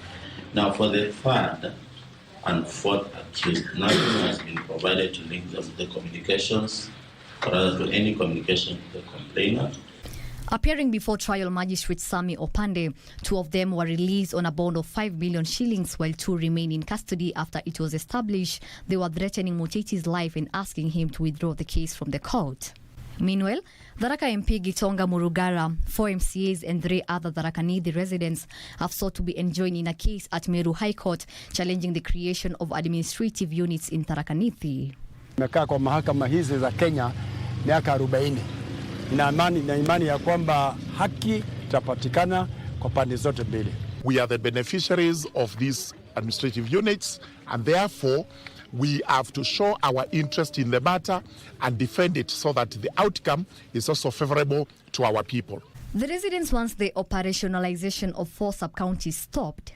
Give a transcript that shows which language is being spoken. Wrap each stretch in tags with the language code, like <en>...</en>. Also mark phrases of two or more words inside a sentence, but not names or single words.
<en>Now for the third and fourth accused, nothing has been provided to link them to the communications or rather to any communication with the complainant. Appearing before trial magistrate Sami Opande, 2 of them were released on a bond of 5 million shillings while 2 remain in custody after it was established they were threatening Muteti's life and asking him to withdraw the case from the court. Meanwhile, Tharaka MP Gitonga Murugara, 4 MCAs and 3 other Tharaka Nithi residents have sought to be enjoined in a case at Meru High Court challenging the creation of administrative units in Tharaka Nithi.</en> <sw>Nimekaa kwa mahakama hizi za Kenya miaka 40. Na imani ya kwamba haki itapatikana kwa pande zote mbili.</sw> <en>We are the beneficiaries of these administrative units, and therefore we have to show our interest in the matter and defend it so that the outcome is also favorable to our people. The residents want the operationalization of 4 sub-counties stopped.</en>